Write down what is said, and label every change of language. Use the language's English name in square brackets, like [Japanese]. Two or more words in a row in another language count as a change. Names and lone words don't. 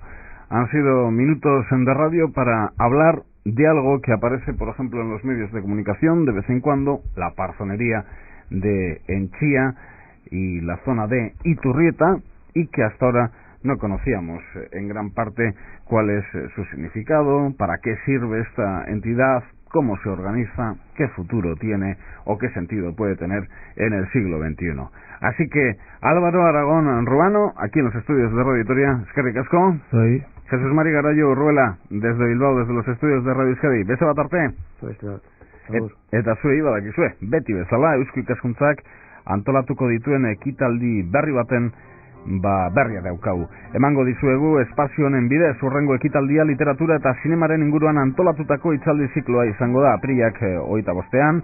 [Spanish] Han sido minutos de radio para hablar de algo que aparece, por ejemplo, en los medios de comunicación de vez en cuando, la parzonería de Enchía y la zona de Iturrieta, y que hasta ahora no conocíamos en gran parte cuál es su significado, para qué sirve esta entidad, cómo se organiza, qué futuro tiene o qué sentido puede tener en el siglo XXI. Así que Álvaro Aragón Ruano, aquí en los estudios de Radio Vitoria, [Basque] eskerrik asko. [Spanish] Soy Jesús Mari Garayo Urruela, desde Bilbao, desde los estudios de Radio Euskadi. [Basque] Beste bat arte. Eta zuei badakizue, beti bezala Eusko Ikaskuntzak antolatuko dituen ekitaldi berri baten berria daukagu. Emango dizuegu espazio honen bidez hurrengo ekitaldia literatura eta zinemaren inguruan antolatutako hitzaldi zikloa izango da apirilak 25ean.